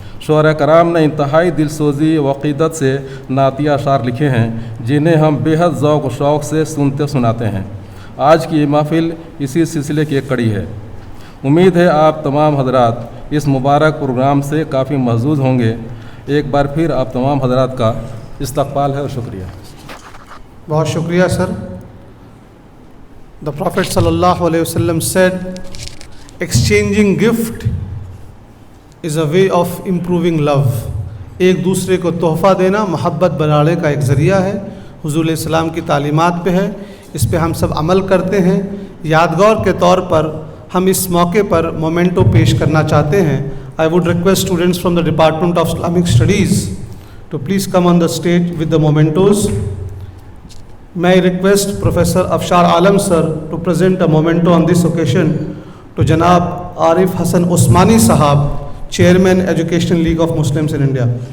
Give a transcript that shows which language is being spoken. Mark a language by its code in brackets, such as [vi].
[ur] شعراء کرام نے انتہائی دلسوزی و عقیدت سے نعتیہ اشعار لکھے ہیں جنہیں ہم بےحد ذوق و شوق سے سنتے سناتے ہیں۔ آج کی یہ محفل اسی سلسلے کی ایک کڑی ہے۔ امید ہے آپ تمام حضرات اس مبارک پروگرام سے کافی محظوظ ہوں گے۔ ایک بار پھر آپ تمام حضرات کا استقبال ہے اور شکریہ۔ [en] بہت شکریہ sir. The Prophet sallallahu alaihi wasallam said, exchanging gift is a way of improving love. [ur] ایک دوسرے کو تحفہ دینا محبت بڑھانے کا ایک ذریعہ ہے، حضور علیہ السلام کی تعلیمات پہ ہے، اس پہ ہم سب عمل کرتے ہیں۔ یادگار کے طور پر ہم اس موقع پر مومنٹو پیش کرنا چاہتے ہیں۔ I would request students from the Department of Islamic Studies to please come on the stage with the mementos. [en] May I request Professor Afshar Alam sir to present a memento on this occasion to Janab Arif Hassan Usmani Sahab, Chairman Education League of Muslims in India.